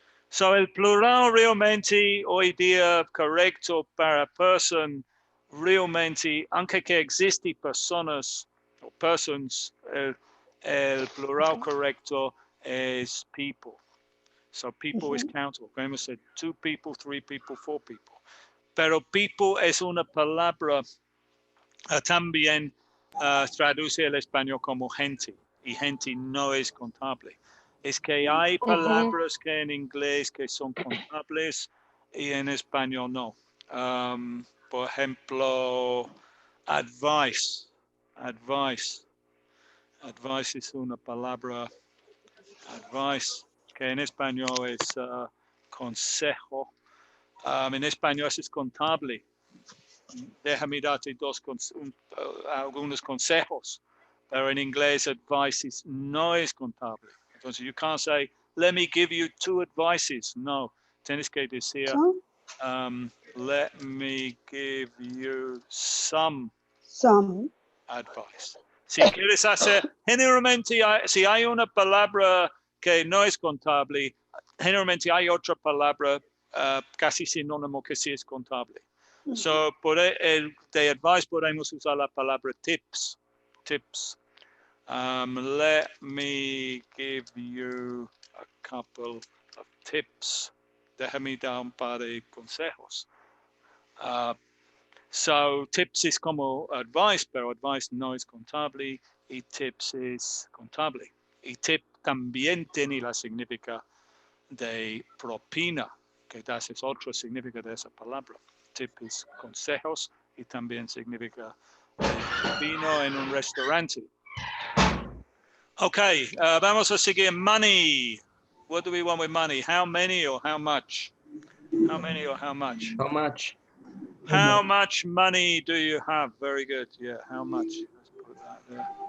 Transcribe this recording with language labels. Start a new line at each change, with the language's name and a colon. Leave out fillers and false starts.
Spanish: So el plural realmente hoy día correcto para person, realmente, aunque que existe personas o persons, el plural correcto es people. So people es countable. Podemos decir
English: 2 people, 3 people, 4 people.
Spanish: Pero people es una palabra también traduce el español como gente. Y gente no es contable. Es que hay palabras que en inglés que son contables y en español no. Por ejemplo, advice. Advice. Advice es una palabra. Advice, que en español es consejo. En español es contable. Déjame darte algunos consejos. Pero en inglés, advice no es contable.
English: Entonces, you can't say, let me give you 2 advices.
Spanish: No, tienes que decir,
English: let me give you some advice.
Spanish: Si quieres hacer, generalmente, si hay una palabra que no es contable, generalmente hay otra palabra casi sinónimo que sí es contable. So, de advice podemos usar la palabra tips. Tips.
English: Let me give you a couple of tips.
Spanish: Déjame dar un par de consejos. So, tips es como advice, pero advice no es contable y tips es contable. Y tip también tiene la significa de propina, que das es otro significado de esa palabra. Tip es consejos y también significa vino en un restaurante. Okay, vamos a seguir. Money.
English: What do we want with money? How many or how much? How many or how much? How much? How much money do you have? Very good. Yeah, how much? Let's put that there.